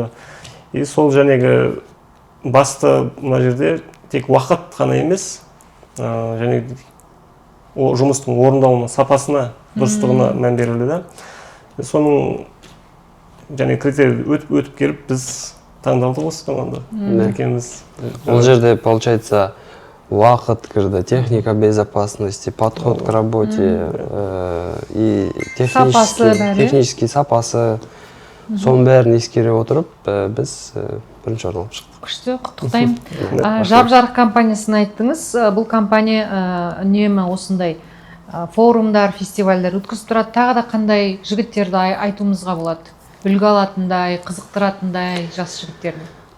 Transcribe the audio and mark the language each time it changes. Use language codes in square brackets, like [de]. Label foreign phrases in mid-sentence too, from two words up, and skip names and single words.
[kk] И сол жаңағы басты мына жерде тек уақыт қана емес, жаңағы жұмыстың орындалуына, сапасына, дұрыстығына мән берілді да. Соның жаңағы критерий өтіп келіп, біз таңдалдық осы команда. Ол жерде, получается, уақыт кірді, [ru] техника безопасности, подход к работе и технический [kk] сапасы. Соның бәрін ескере отырып, біз бірінші орын алып шықтық. Күшті, құттықтаймын. Жап-жарық компаниясын айттыңыз. Бұл компания үнемі осындай форумдар, фестивальдар өткізіп тұрады. Тағы да қандай жігіттерді айтуымызға болады? Үлгі алатындай, қызықтыратындай жас жігіттерді.